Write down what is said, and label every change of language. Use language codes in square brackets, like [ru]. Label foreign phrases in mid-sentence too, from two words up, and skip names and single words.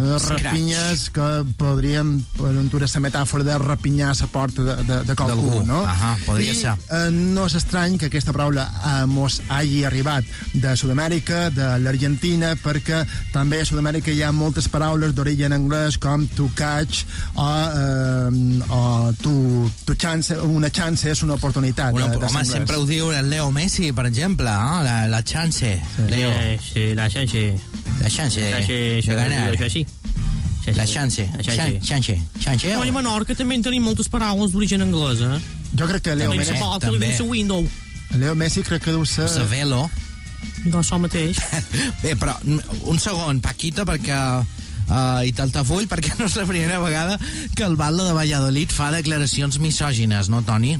[ca] Rapinyes, que podríem, per una metàfora de rapinyar la porta de qualcú, no? Podria ser. No és estrany que aquesta paraula mos hagi arribat de Sud-amèrica, de l'Argentina, perquè també a Sud-amèrica hi ha moltes paraules d'origen anglès, com [en] to catch [ca] o [en] to chance, [ca] una chance és una oportunitat. Home, sempre ho diu el Leo Messi, per exemple, la chance. Leo. Sí, la chance. La chance de ganar. La chance. Chance. A Menorca també en tenim moltes paraules d'origen anglès, eh? Jo crec que Leo Messi... També. Leo Messi crec que deu ser... Velo. Doncs el mateix. Bé, però un segon, Paquita, perquè... i Taltafull, perquè no és la primera vegada que el batlle de Valladolid fa declaracions misògines, no, Toni?